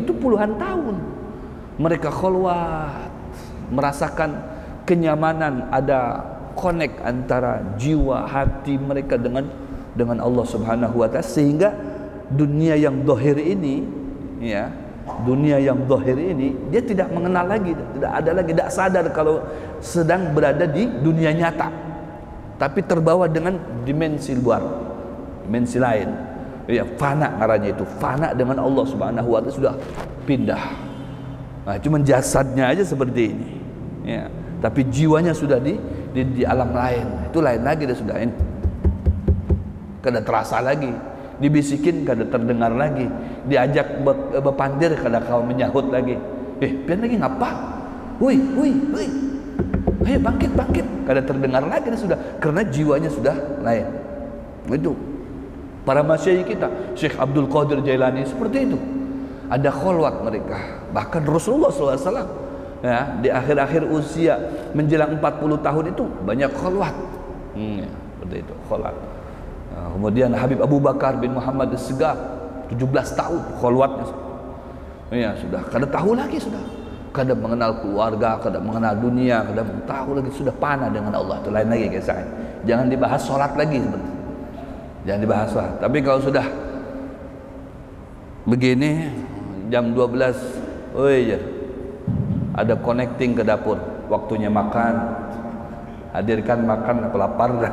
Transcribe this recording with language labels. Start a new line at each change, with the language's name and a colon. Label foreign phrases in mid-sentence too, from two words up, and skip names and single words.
Indonesian: Itu puluhan tahun mereka kholwat, merasakan kenyamanan, ada connect antara jiwa hati mereka dengan Allah
Arabic: سبحانه وتعالى,
Indonesian: sehingga dunia yang zahir ini, ya, dunia yang zahir ini dia tidak mengenal lagi, tidak ada lagi, tidak sadar kalau sedang berada di dunia nyata, tapi terbawa dengan dimensi luar, dimensi lain. Ya, fana ngarannya itu, fana dengan Allah
Arabic: سبحانه وتعالى,
Indonesian: sudah pindah. Nah, cuman jasadnya aja seperti ini, ya, tapi jiwanya sudah di alam lain. Itu lain lagi,
Banjar: dia sudah ini kada terasa lagi, dibisikin kada terdengar lagi, diajak bepandir kada kau menyahut lagi. Pian lagi ngapa? Hui, ayo bangkit, kada terdengar lagi, dia sudah, karena jiwanya sudah lain.
Indonesian: Itu para masyayikh kita, Syekh Abdul Qadir Jailani seperti itu. Ada kholwat mereka. Bahkan Rasulullah SAW ya, di akhir-akhir usia menjelang 40 tahun itu banyak khalwat. Ya, seperti itu, khalwat. Kemudian Habib Abu Bakar bin Muhammad As-Segaf 17 tahun khalwatnya.
Banjar: Ya, sudah kada tahu lagi, sudah kada mengenal keluarga, kada mengenal dunia, kada tahu lagi, sudah panah dengan Allah.
Indonesian: Itu lain lagi kisahnya. Jangan dibahas sholat lagi seperti. Jangan dibahas sholat. Tapi kalau sudah begini jam 12, oi, ada connecting ke dapur, waktunya makan, hadirkan makan, aku lapar.